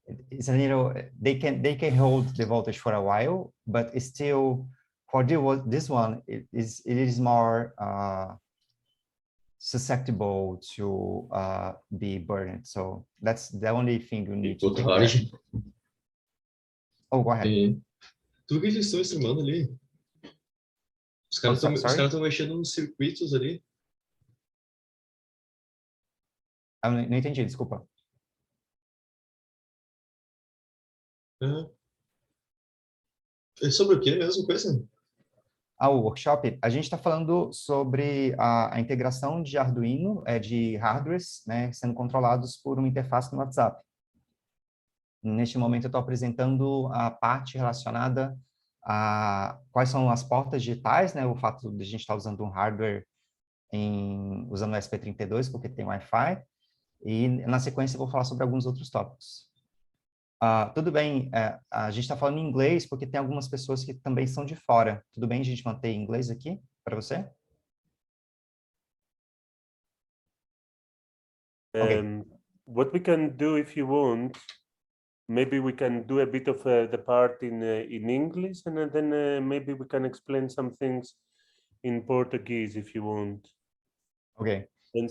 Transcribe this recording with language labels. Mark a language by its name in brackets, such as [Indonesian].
[English] It's a little, they can hold the voltage for a while, but it's still, for this one, it is more susceptible to be burned. So that's the only thing you need to take care. Oh, go ahead. [Portuguese] Tudo que eles estão streamando ali. Os caras estão mexendo nos circuitos ali. Eu não entendi, desculpa. É sobre o que mesmo, coisa? O workshop, a gente está falando sobre a integração de Arduino, de hardwares, né, sendo controlados por uma interface no WhatsApp. Neste momento, eu estou apresentando a parte relacionada a quais são as portas digitais, né, o fato de a gente estar usando um hardware usando o SP32, porque tem Wi-Fi, e na sequência eu vou falar sobre alguns outros tópicos. Tudo bem, a gente está falando em inglês porque tem algumas pessoas que também são de fora. Tudo bem a gente manter em inglês aqui para você? [English] What we can do, if you want, maybe we can do a bit of the part in English, and then maybe we can explain some things in Portuguese if you want. Okay. And